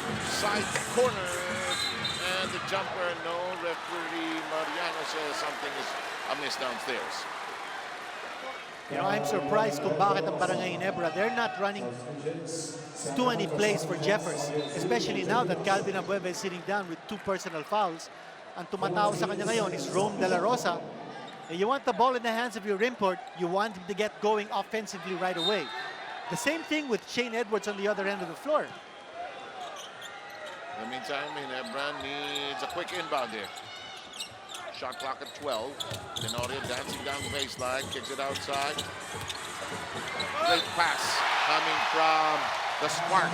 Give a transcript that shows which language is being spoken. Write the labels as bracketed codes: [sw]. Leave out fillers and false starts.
[en] Side corner, and the jumper, no. Referee Mariano says something is amiss downstairs. You know, I'm surprised [tl] kung bakit ang Barangay Ginebra, [en] they're not running too many plays for Jeffers, especially now that Calvin Abueva is sitting down with 2 personal fouls. [tl] Ang tumatawa sa kanya ngayon is Rome De La Rosa. [en] And you want the ball in the hands of your import, you want him to get going offensively right away. The same thing with Shane Edwards on the other end of the floor. In the meantime, Ginebra needs a quick inbound here. Shot clock at 12. Tenorio dancing down the baseline, kicks it outside. Great pass coming from the spark.